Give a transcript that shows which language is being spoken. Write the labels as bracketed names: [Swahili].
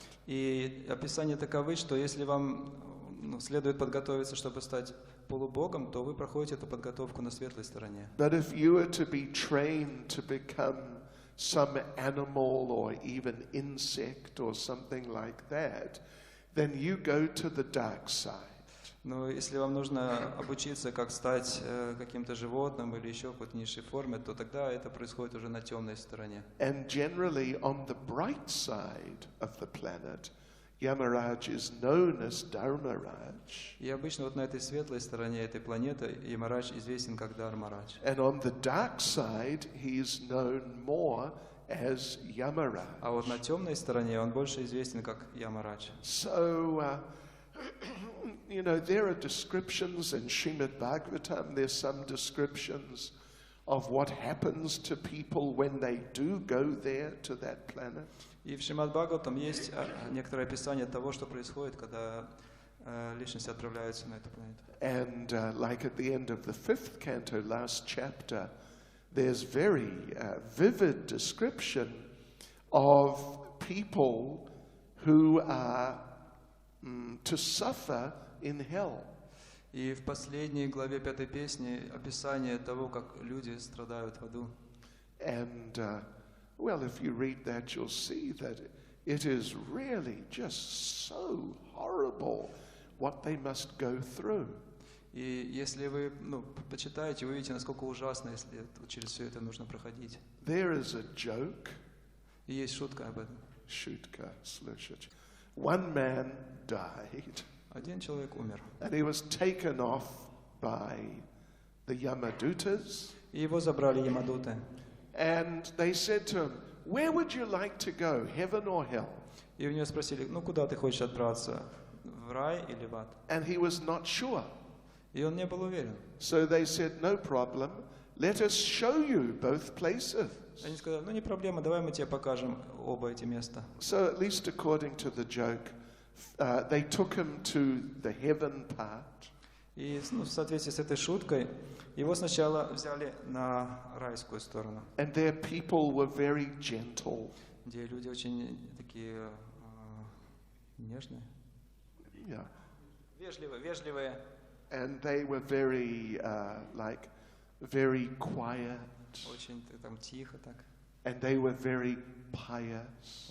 [Russian] И описание таковы, что если вам следует подготовиться, чтобы стать полубогом, то вы проходите эту подготовку на светлой стороне. [English] But if you are to be trained to become some animal or even insect or something like that, then you go to the dark side. [Russian] Но если вам нужно обучиться, как стать каким-то животным или еще в какой-то низшей форме, то тогда это происходит уже на темной стороне. [English] And generally on the bright side of the planet, Yamaraj is known as Dharmaraj. [Russian] И обычно вот на этой светлой стороне этой планеты Ямарадж известен как Дharmaрадж. [English] And on the dark side, he is known more as Yamaraj. [Russian] А вот на темной стороне он больше известен как Ямарадж. [English] So, there are descriptions in Srimad Bhagavatam. There's some descriptions of what happens to people when they do go there to that planet. [Russian] И в Шримад Бхагаватам есть некоторое описание того, что происходит, когда личности отправляются на эту планету. [English] And like at the end of the 5th canto, last chapter, there's very vivid description of people who are to suffer in hell. [Russian] И в последней главе 5-й песни описание того, как люди страдают в аду. [English] And well, if you read that, you'll see that it is really just so horrible what they must go through. [Russian] И если вы почитаете, вы увидите, насколько ужасно, если через все это нужно проходить. [English] There is a joke. [Russian] И есть шутка об этом. Шутка, слышать. [English] One man died. [Russian] Один человек умер. [English] And he was taken off by the Yamadutas. [Russian] И его забрали ямадуты. [English] And they said to him, "Where would you like to go, heaven or hell?" [Russian] И у него спросили, ну куда ты хочешь отправиться, в рай или в ад? [English] And he was not sure. [Russian] И он не был уверен. [English] So they said, "No problem. Let us show you both places." [Russian] Они сказали, ну не проблема, давай мы тебе покажем оба эти места. [English] So at least according to the joke, they took him to the heaven part. [Russian] И в соответствии с этой шуткой, его сначала взяли на райскую сторону, [English] And their people were very gentle. [Russian] где люди очень такие нежные, [English] Yeah. [Russian] вежливые, [English] And they were very, very quiet. [Russian] очень там тихо так, [English] And they were very pious.